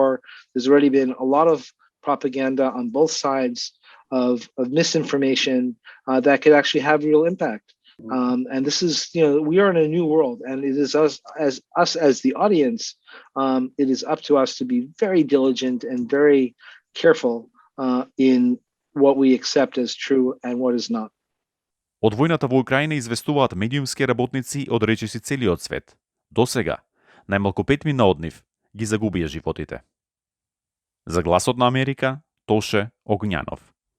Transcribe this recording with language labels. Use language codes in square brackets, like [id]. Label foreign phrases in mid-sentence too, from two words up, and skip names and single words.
[en] There's already been a lot of propaganda on both sides of misinformation that could actually have real impact. And this is, we are in a new world, and it is us as the audience, it is up to us to be very diligent and very careful in what we accept as true and what is not. [mk] Од војната во Украина известуваат медиумски работници од речиси целиот свет. До сега, најмалку 5 од нив ги загубија животите. За гласот на Америка, Тоше Огњанов.